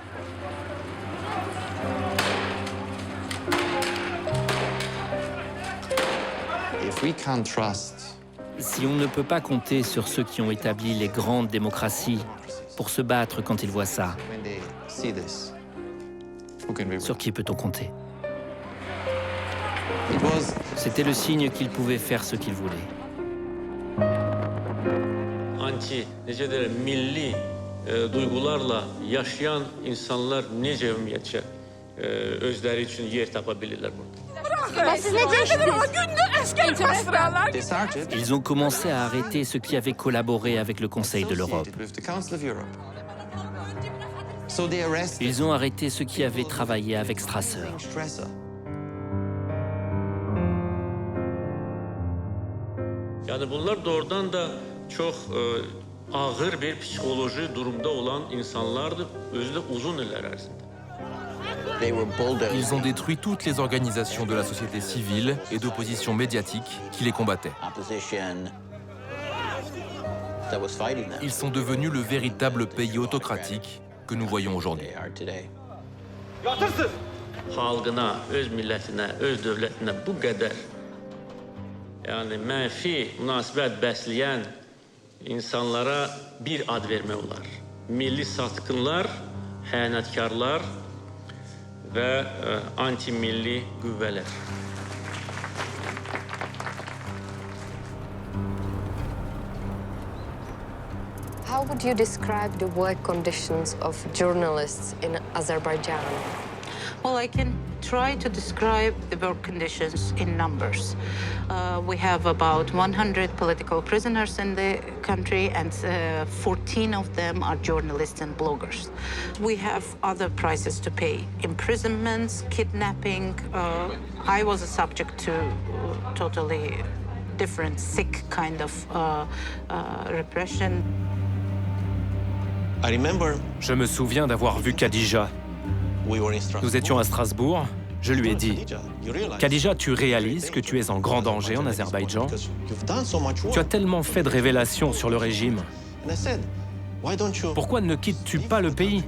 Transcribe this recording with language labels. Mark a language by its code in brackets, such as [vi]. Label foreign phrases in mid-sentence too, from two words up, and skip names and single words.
[fr] Si on ne peut pas compter sur ceux qui ont établi les grandes démocraties pour se battre quand ils voient ça, sur qui peut-on compter? C'était le signe qu'ils pouvaient faire ce qu'ils voulaient. [az] Milli duygularla yaşayan insanlar necə ümumiyyətcə özləri üçün yer tapabilirlər burada. [fr] Ils ont commencé à arrêter ceux qui avaient collaboré avec le Conseil de l'Europe. Ils ont arrêté ceux qui avaient travaillé avec Strasser. [az] Yani bunlar doğrudan da çox ağır bir psixoloji durumda olan insanlardı, özü də uzun illər ərzində. [fr] Ils ont détruit toutes les organisations de la société civile et d'opposition médiatique qui les combattaient. Ils sont devenus le véritable pays autocratique que nous voyons aujourd'hui. [az] Xalqına, öz millətinə, öz dövlətinə bu qədər yəni mənfi münasibət bəsləyən insanlara bir ad vermək olar. Milli satqınlar, xəyanətkarlar və anti-milli qüvvələr. [en] How would you describe the work conditions of journalists in Azerbaijan? Well, I can try to describe the work conditions in numbers. We have about 100 political prisoners in the country, and 14 of them are journalists and bloggers. We have other prices to pay: imprisonments, kidnapping. I was a subject to totally different, sick kind of repression. [fr] Je me souviens d'avoir vu Khadija. Nous étions à Strasbourg. Je lui ai dit, Khadija, tu réalises que tu es en grand danger en Azerbaïdjan? Tu as tellement fait de révélations sur le régime. Pourquoi ne quittes-tu pas le pays?